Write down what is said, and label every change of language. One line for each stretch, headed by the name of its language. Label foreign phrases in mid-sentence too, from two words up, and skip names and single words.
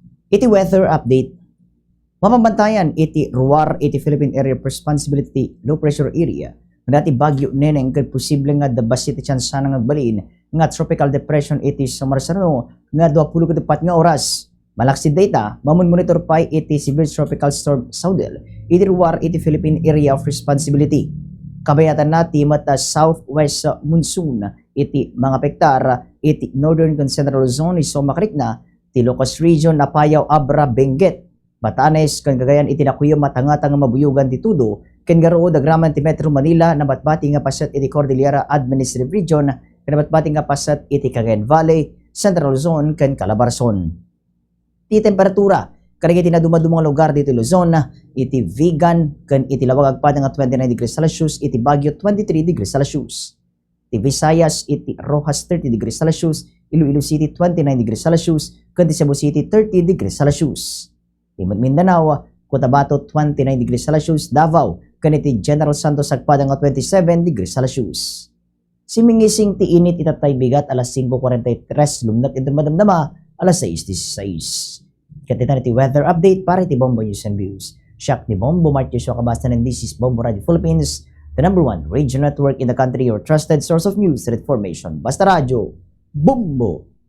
Iloko: Iti
English: weather update.
Iloko: Mamabantayan iti RUAR iti
English: Philippine Area of Responsibility Low Pressure Area.
Iloko: Dati bagyo neneng ket posible nga dabas iti tsansa nga agbalin nga
English: tropical depression
Iloko: iti sumarsano nga 24 nga oras. Malaksid data, monitor pa iti
English: severe tropical storm
Iloko: Saudel iti RUAR iti
English: Philippine Area of Responsibility.
Iloko: Kabayatan nati mata
English: southwest monsoon
Iloko: iti mga pektar iti
English: northern and central zone
Iloko: iso makrikna ti Ilocos region Apayao Abra Benguet Batanes kan Cagayan iti nakuyo matangata nga mabuyugan ti tudo ken garo dagraman ti Metro Manila na batbati nga pasat iti Cordillera Administrative Region ken batbati nga pasat iti Cagayan Valley, Central Zone ken Calabarzon. Ti temperatura kanang iti naduma-dumang lugar dito Luzon iti Vigan ken iti Lawag agpada nga 29
English: degrees Celsius
Iloko: iti Baguio 23
English: degrees Celsius.
Iloko: Ti Visayas iti Rojas 30
English: degrees Celsius,
Iloko: Iloilo City 29
English: degrees Celsius
Iloko: ken ti Cebu City 30
English: degrees Celsius.
Iloko: Ti Mindanao, Cotabato 29
English: degrees Celsius,
Iloko: Davao ken iti General Santos agpada nga 27
English: degrees Celsius.
Iloko: Simingising ti init itatay bigat alas 5:43 lumnat iti madamdama alas 6:16. Katitan iti
English: weather update
Iloko: para iti Bombo News and Views. Siak ni
English: Bombo Martio Kabasta and this is Bombo Radio Philippines, the #1 radio network in the country, your trusted source of news and information. Basta Radio, Bombo!